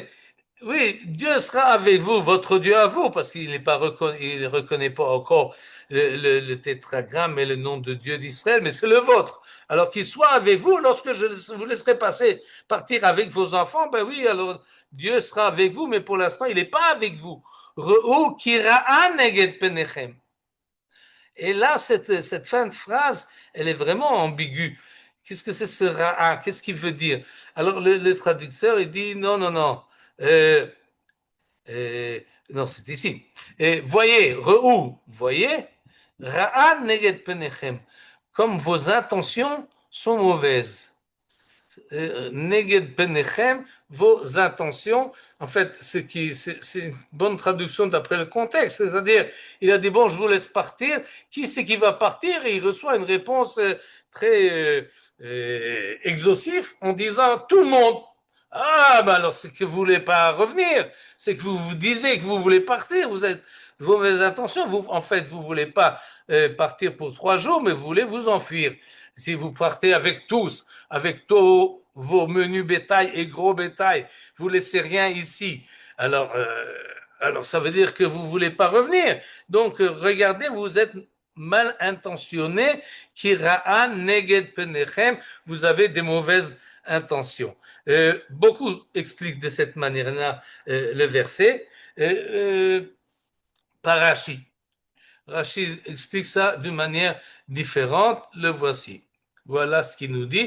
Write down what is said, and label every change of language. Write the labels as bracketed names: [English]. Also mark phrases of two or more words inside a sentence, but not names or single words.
[French] Oui, Dieu sera avec vous, votre Dieu à vous, parce qu'il ne reconnaît pas encore le tétragramme et le nom de Dieu d'Israël, mais c'est le vôtre. Alors qu'il soit avec vous lorsque je vous laisserai partir avec vos enfants, ben oui, alors Dieu sera avec vous, mais pour l'instant, il n'est pas avec vous. [Hebrew] ראו כי רעה נגד פניכם. [French] Et là, cette fin de phrase, elle est vraiment ambiguë. Qu'est-ce que c'est ce ra'a? Qu'est-ce qu'il veut dire? Alors le traducteur, il dit non. Non, c'est ici. Voyez, voyez, [Hebrew] רעה נגד פניכם, [French] comme vos intentions sont mauvaises. [Hebrew] נגד פניכם, [French] vos intentions, en fait, c'est une bonne traduction d'après le contexte, c'est-à-dire, il a dit, bon, je vous laisse partir, qui c'est qui va partir? Et il reçoit une réponse très exhaustive en disant, tout le monde. Ah, ben alors c'est que vous voulez pas revenir, c'est que vous vous disiez que vous voulez partir, vous êtes vos intentions, en fait, vous voulez pas partir pour 3 jours, mais vous voulez vous enfuir. Si vous partez avec tous, avec tous vos menus bétail et gros bétail, vous laissez rien ici. Alors ça veut dire que vous voulez pas revenir. Donc, regardez, vous êtes mal intentionné, qui [Hebrew] רעה נגד פניכם, [French] vous avez des mauvaises intentions. Beaucoup expliquent de cette manière-là le verset par Rashi. Rashi explique ça d'une manière différente. Le voici. Voilà ce qu'il nous dit.